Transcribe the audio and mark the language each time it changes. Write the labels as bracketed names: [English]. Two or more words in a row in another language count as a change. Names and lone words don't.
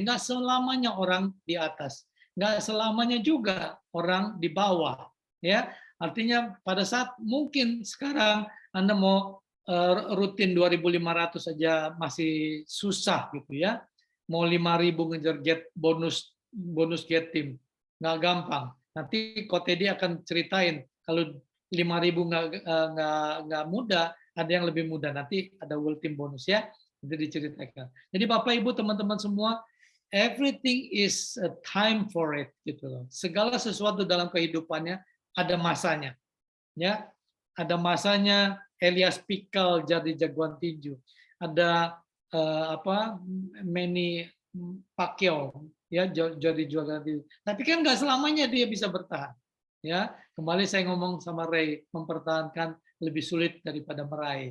[Indonesian] Enggak selamanya orang di atas. Enggak selamanya juga orang di bawah. Ya, artinya pada saat mungkin sekarang Anda mau rutin 2.500 saja masih susah gitu ya. Mau 5.000 ngejar [English] get bonus get team, [Indonesian] nggak gampang. Nanti Kotedi akan ceritain kalau 5.000 nggak mudah, ada yang lebih mudah. Nanti ada [English] world team bonus [Indonesian] ya, itu diceritakan. Jadi Bapak Ibu teman-teman semua, [English] everything is a time for it [Indonesian] gitu loh. Segala sesuatu dalam kehidupannya ada masanya, ya. Ada masanya Elias Pikal jadi jagoan tinju. Ada Manny Pacquiao ya jadi juara tinju. Tapi kan nggak selamanya dia bisa bertahan. Ya, kembali saya ngomong sama Ray, mempertahankan lebih sulit daripada meraih.